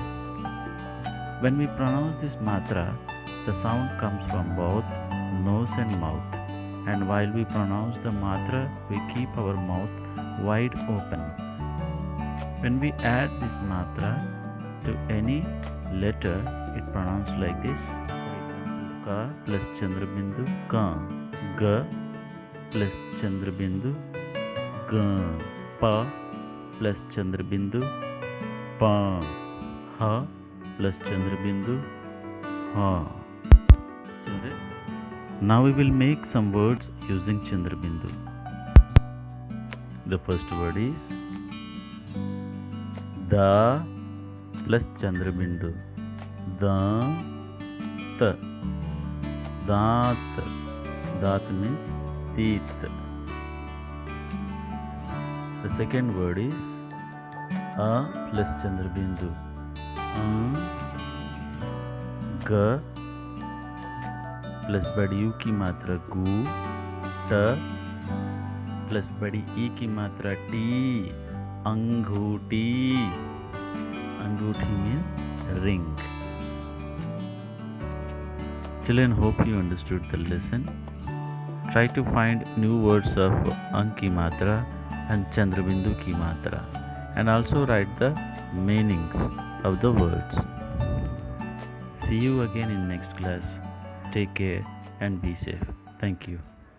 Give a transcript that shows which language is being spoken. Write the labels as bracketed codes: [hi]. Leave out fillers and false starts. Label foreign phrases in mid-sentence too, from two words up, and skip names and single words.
[en] When we pronounce this matra, the sound comes from both nose and mouth. And while we pronounce the matra, we keep our mouth wide open. When we add this matra to any letter, it pronounced like this. For example, ka plus chandrabindu, ka. Ga plus chandrabindu, ga. Pa plus chandrabindu, pa. Ha plus chandrabindu, ha. Children, now we will make some words using chandrabindu. The first word is da plus chandrabindu. Da, ta. Daat. Daat means teeth. The second word is a plus chandrabindu. [hi] ग plus बड़ी ऊ की मात्रा गु. ट plus बड़ी ई की मात्रा टी. अंगूठी. [en] Anguthi means ring. Children, hope you understood the lesson. Try to find new words of [hi] अं की मात्रा [en] and [hi] चंद्रबिंदु की मात्रा, [en] and also write the meanings of the words. See you again in next class. Take care and be safe. Thank you.